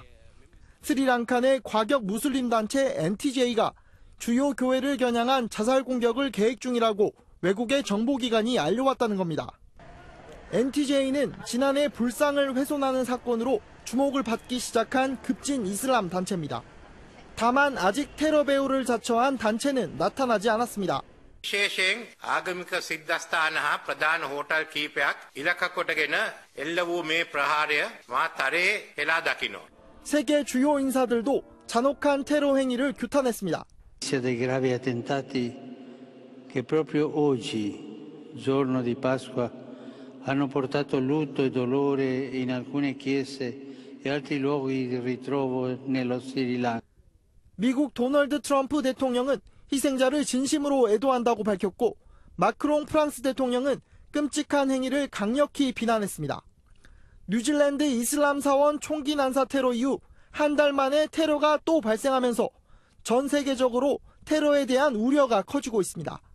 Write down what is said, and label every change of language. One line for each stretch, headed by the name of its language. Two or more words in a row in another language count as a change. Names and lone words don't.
Korean: 스리랑카 내 과격 무슬림 단체 NTJ가 주요 교회를 겨냥한 자살 공격을 계획 중이라고 외국의 정보기관이 알려왔다는 겁니다. NTJ는 지난해 불상을 훼손하는 사건으로 주목을 받기 시작한 급진 이슬람 단체입니다. 다만 아직 테러 배후를 자처한 단체는 나타나지 않았습니다.
Sinhala: විශේෂයෙන් ආගමික සිද්ධාස්ථාන හා ප්‍රධාන හෝටල් කීපයක් ඉලක්ක කොටගෙන එල්ල වූ මේ ප්‍රහාරය මා තරයේ හෙලා දකිනවා.
Korean: 세계 주요 인사들도 잔혹한 테러 행위를 규탄했습니다.
Italian: dei gravi attentati che proprio oggi, giorno di Pasqua, hanno portato lutto e dolore in alcune chiese e altri luoghi di ritrovo nello Sri Lanka.
Korean: 미국 도널드 트럼프 대통령은 희생자를 진심으로 애도한다고 밝혔고 마크롱 프랑스 대통령은 끔찍한 행위를 강력히 비난했습니다. 뉴질랜드 이슬람 사원 총기 난사 테러 이후 한 달 만에 테러가 또 발생하면서 전 세계적으로 테러에 대한 우려가 커지고 있습니다.